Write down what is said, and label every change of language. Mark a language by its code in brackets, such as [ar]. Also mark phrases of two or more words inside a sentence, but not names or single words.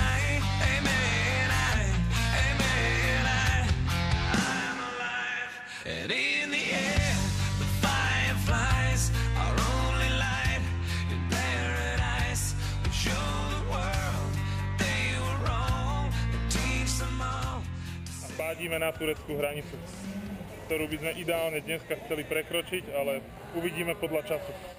[en] amen, amen, I'm alive. And in the air, the fireflies are only light in paradise. We show the world they were wrong and teach them all. [sk] Pádime na tureckú hranicu, ktorú by sme ideálne dneska chceli prekročiť, ale uvidíme podľa času.